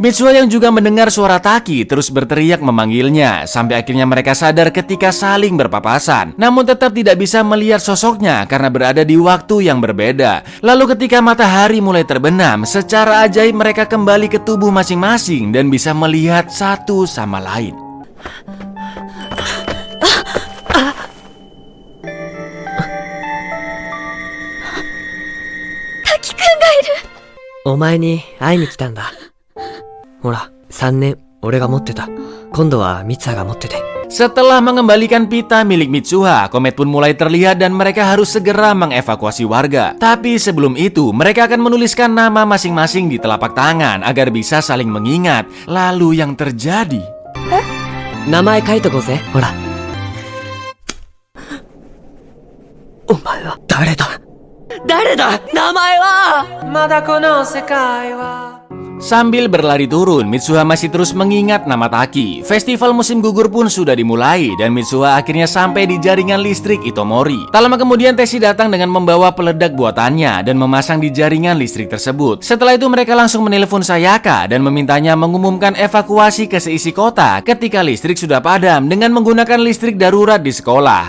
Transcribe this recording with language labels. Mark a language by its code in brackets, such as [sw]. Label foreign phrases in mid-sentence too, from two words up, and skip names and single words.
[id] Mitsuha yang juga mendengar suara Taki terus berteriak memanggilnya. Sampai akhirnya mereka sadar ketika saling berpapasan. Namun tetap tidak bisa melihat sosoknya karena berada di waktu yang berbeda. Lalu ketika matahari mulai terbenam, secara ajaib mereka kembali ke tubuh masing-masing dan bisa melihat satu sama lain. [ja] 滝くんがいる。お前に会いに来たんだ。ほら、3年俺が持ってた。今度はミツハが持ってて。 [id] Setelah mengembalikan pita milik Mitsuha, komet pun mulai terlihat dan mereka harus segera mengevakuasi warga. Tapi sebelum itu, mereka akan menuliskan nama masing-masing di telapak tangan agar bisa saling mengingat. Lalu yang terjadi... [ja] 名前書いとこうぜ。ほら。お前は誰だ？誰だ？名前は？まだこの世界は。 [id] Sambil berlari turun, Mitsuha masih terus mengingat nama Taki. Festival musim gugur pun sudah dimulai dan Mitsuha akhirnya sampai di jaringan listrik Itomori. Tak lama kemudian Teshi datang dengan membawa peledak buatannya dan memasang di jaringan listrik tersebut. Setelah itu mereka langsung menelepon Sayaka dan memintanya mengumumkan evakuasi ke seisi kota ketika listrik sudah padam dengan menggunakan listrik darurat di sekolah.